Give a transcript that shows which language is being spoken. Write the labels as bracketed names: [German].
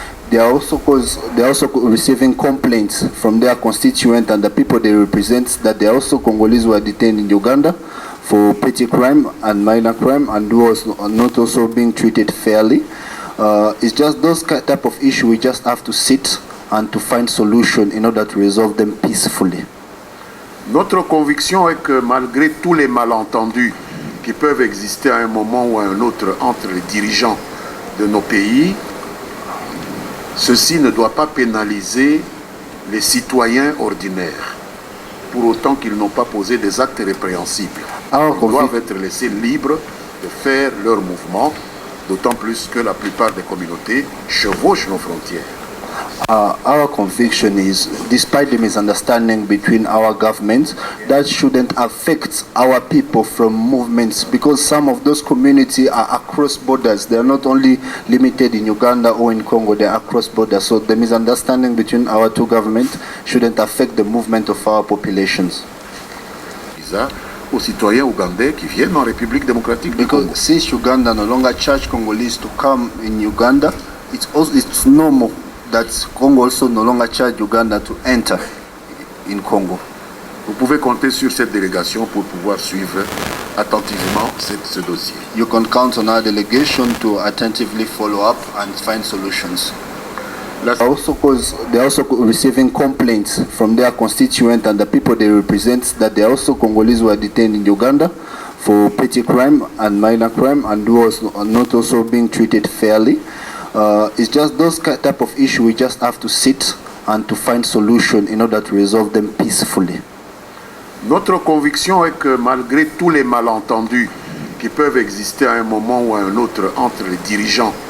[English] They are also receiving complaints from their constituents and the people they represent that they are also Congolese who are detained in Uganda for petty crime and minor crime and who are not also being treated fairly. It's just those type of issues we just have to sit and to find solution in order to resolve them peacefully. [French] Notre conviction est que malgré tous les malentendus qui peuvent exister à un moment ou à un autre entre les dirigeants de nos pays, ceci ne doit pas pénaliser les citoyens ordinaires, pour autant qu'ils n'ont pas posé des actes répréhensibles. Ils doivent être laissés libres de faire leurs mouvements, d'autant plus que la plupart des communautés chevauchent nos frontières. [English] Our conviction is, despite the misunderstanding between our governments, that shouldn't affect our people from movements, because some of those communities are across borders. They are not only limited in Uganda or in Congo, they are across borders. So the misunderstanding between our two governments shouldn't affect the movement of our populations. [French] Aux citoyens ougandais qui viennent en République démocratique du Congo. [English] Because since Uganda no longer charge Congolese to come in Uganda, it's normal that Congo also no longer charge Uganda to enter in Congo. [French] Vous pouvez compter sur cette délégation pour pouvoir suivre attentivement ce dossier. [English] You can count on our delegation to attentively follow up and find solutions. They're also receiving complaints from their constituents and the people they represent that they are also Congolese who are detained in Uganda for petty crime and minor crime and who are not also being treated fairly. It's just those type of issues we just have to sit and to find solution in order to resolve them peacefully. [French] Notre conviction est que malgré tous les malentendus qui peuvent exister à un moment ou à un autre entre les dirigeants